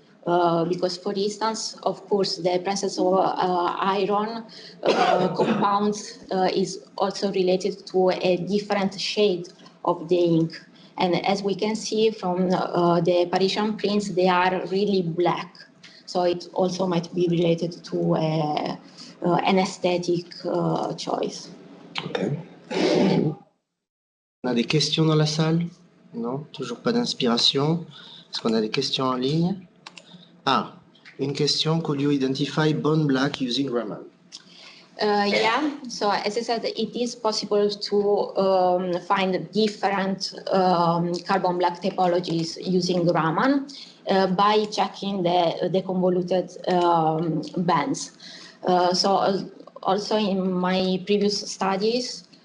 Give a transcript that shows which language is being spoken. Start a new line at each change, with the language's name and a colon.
English: Because, for instance, of course, the presence of iron compounds is also related to a different shade of the ink. And as we can see from the Parisian prints, they are really black. So it also might be related to an aesthetic choice. Okay.
French: On a des questions dans la salle? Non, toujours pas d'inspiration. Est-ce qu'on a des questions en ligne? Ah, une question.
English: Could you identify bone black using Raman? Yeah, so as I said, it is possible to find different carbon black typologies using Raman by checking the convoluted bands. So also in my previous studies,